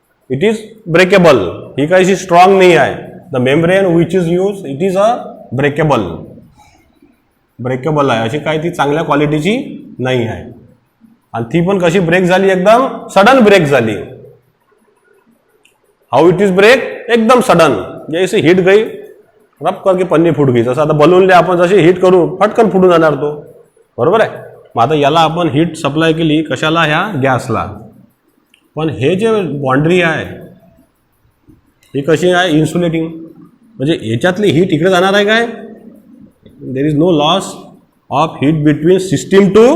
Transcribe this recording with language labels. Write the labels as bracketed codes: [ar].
[en] It is breakable. [mr] ही काही strong नाही आहे. [en] The membrane which is use, it is a breakable. [mr] Breakable आहे, अशी काही ती चांगल्या क्वालिटीची नाही आहे. आणि ती पण कशी ब्रेक झाली, एकदम सडन ब्रेक झाली. [en] how it is break, [mr] एकदम सडन. [hi] जैसे हीट गई, रब करके पन्नी फूट गई. [mr] जसं आता बलूनले आपण जशी हीट करू, फटकन फुटून जाणार तो, बरोबर आहे. मग आता याला आपण हीट सप्लाय केली कशाला, ह्या गॅसला. पण हे जे बाउंड्री आहे ही कशी आहे, इन्सुलेटिंग. म्हणजे याच्यातली हीट इकडे जाणार आहे काय, [en] There is no loss of heat between system two.